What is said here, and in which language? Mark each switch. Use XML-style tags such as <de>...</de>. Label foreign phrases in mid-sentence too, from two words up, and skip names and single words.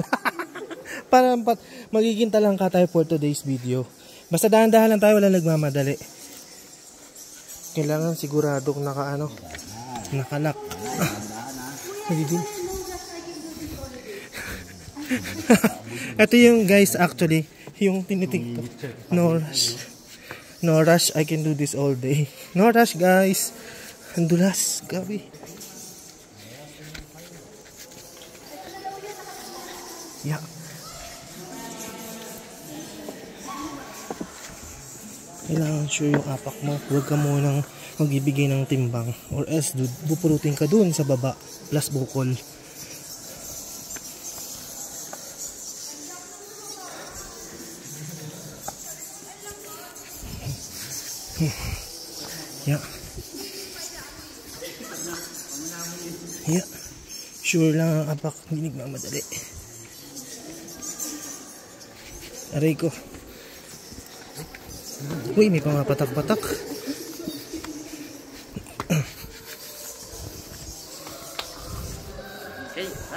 <tl>Parang magiging talang ka tayo</tl> <en>for today's video.</en> <tl>Basta dahan-dahan lang tayo, wala nagmamadali. Kailangan siguradong nakalak. Ito yung guys actually, yung tinitik.</tl> <en>No rush. No rush, I can do this all day. No rush guys.</en> <tl>Ang dulas, gabi.</tl> <en>Yeah.</en> <tl>Kailangan sure yung apak mo. Huwag ka munang magbibigay ng timbang.</tl> <en>Or else,</en> <tl>bupurutin ka dun sa baba. Plus bukol.</tl> <en>Yeah. Yeah.</en> <tl>Sure lang ang apak. Hindi nagmamadali. Aray ko. Uy, may pamapatak-patak. Okay, ha?</tl>